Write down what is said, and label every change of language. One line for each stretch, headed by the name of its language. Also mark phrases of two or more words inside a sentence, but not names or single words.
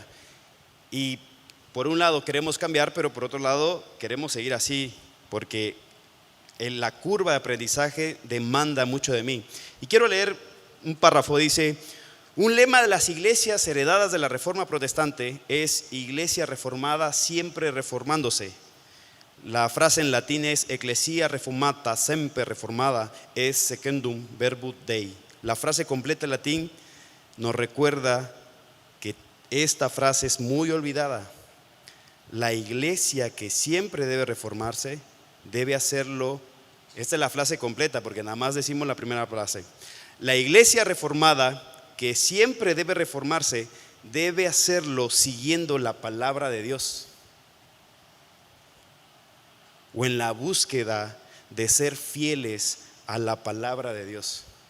Spanish: Y por un lado queremos cambiar, pero por otro lado queremos seguir así, porque en la curva de aprendizaje demanda mucho de mí. Y quiero leer un párrafo, dice: un lema de las iglesias heredadas de la Reforma Protestante es iglesia reformada siempre reformándose. La frase en latín es
Latin: ecclesia reformata semper reformada,
Spanish: es
Latin: secundum verbum Dei.
Spanish: La frase completa en latín nos recuerda que esta frase es muy olvidada. La iglesia que siempre debe reformarse debe hacerlo. Esta es la frase completa porque nada más decimos la primera frase. La iglesia reformada que siempre debe reformarse debe hacerlo siguiendo la palabra de Dios, o en la búsqueda de ser fieles a la palabra de Dios.